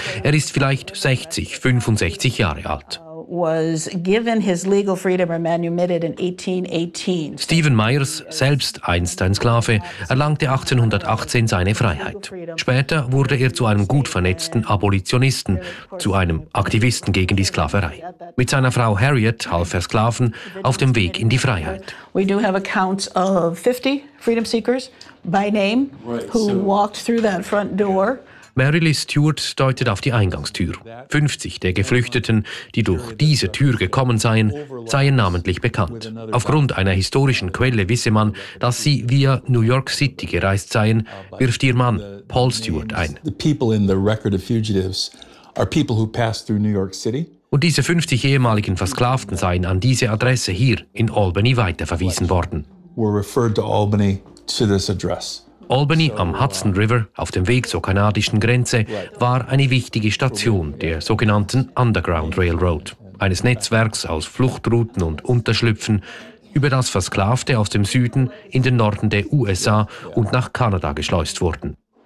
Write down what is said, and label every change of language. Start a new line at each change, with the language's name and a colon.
German: Er ist vielleicht 60, 65 Jahre alt.
English: Was given his legal freedom or manumitted in 1818.
German: Stephen Myers, selbst einst ein Sklave, erlangte 1818 seine Freiheit. Später wurde er zu einem gut vernetzten Abolitionisten, zu einem Aktivisten gegen die Sklaverei. Mit seiner Frau Harriet half er Sklaven auf dem Weg in die Freiheit.
English: We do have accounts of 50 freedom seekers by name who walked through that front door.
German: Mary Lee Stewart deutet auf die Eingangstür. 50 der Geflüchteten, die durch diese Tür gekommen seien, seien namentlich bekannt. Aufgrund einer historischen Quelle wisse man, dass sie via New York City gereist seien, wirft ihr Mann Paul Stewart ein.
English: The people in the record of fugitives are people who passed through New York City.
German: Und diese 50 ehemaligen Versklavten seien an diese Adresse hier in Albany weiterverwiesen worden.
English: Were referred to Albany to this address.
German: Albany am Hudson River, auf dem Weg zur kanadischen Grenze, war eine wichtige Station der sogenannten Underground Railroad, eines Netzwerks aus Fluchtrouten und Unterschlüpfen, über das Versklavte aus dem Süden in den Norden der USA und nach Kanada geschleust wurden.